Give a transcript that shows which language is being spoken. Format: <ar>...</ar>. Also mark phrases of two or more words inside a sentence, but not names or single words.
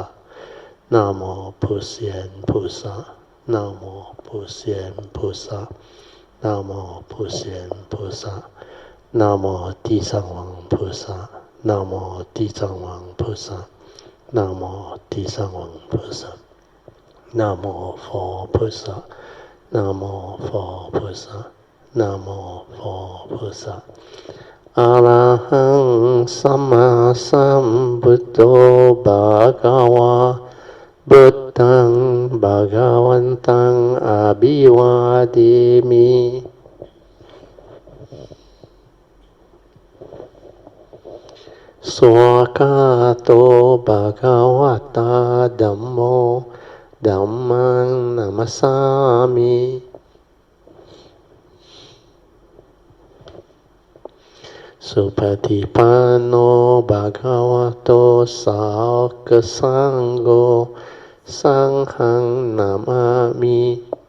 <zh>南无普贤菩萨，南无普贤菩萨，南无普贤菩萨，南无地藏王菩萨，南无地藏王菩萨，南无地藏王菩萨，南无佛菩萨，南无佛菩萨，南无佛菩萨。</zh> <pi>Arahaṃ Sammāsambuddho Bhagavā. Buddhang Bhagavantang Abhivadimi Swakato Bhagavata Dhammo Dhammang Namasami Supatipanno Bhagavato Sāka Sangho Sanghang Namami</pi>